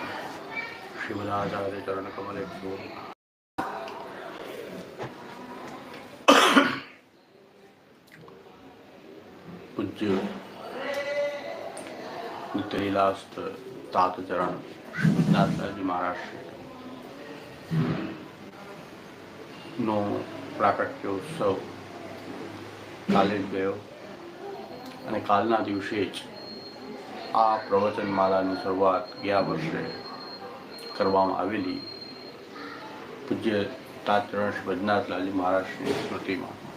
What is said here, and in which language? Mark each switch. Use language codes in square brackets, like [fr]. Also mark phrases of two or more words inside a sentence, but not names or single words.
[gu] श्रीमदाचार्य चरण कमले पूज्य नित्यलीलास्त तात चरण दादाजी महाराज નો પ્રાકટ્ય ઉત્સવ કાલે જ ગયો અને કાલના દિવસે જ આ પ્રવચનમાલાની શરૂઆત ગયા વર્ષે કરવામાં આવેલી પૂજ્ય તાતરણ શ્રી બદ્રીનાથલાલજી મહારાજની સ્મૃતિમાં